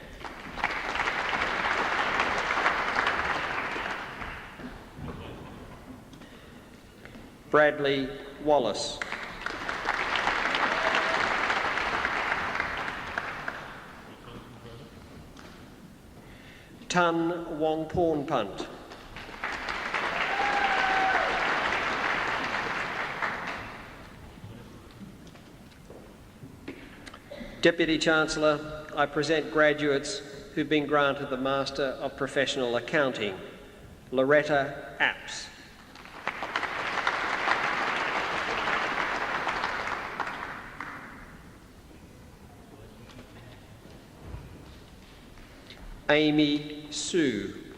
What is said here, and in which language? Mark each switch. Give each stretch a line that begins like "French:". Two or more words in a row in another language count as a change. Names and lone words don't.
English: Bradley Wallace. Tun Wongpornpunt. Deputy Chancellor, I present graduates who've been granted the Master of Professional Accounting. Loretta Apps. Amy Sue.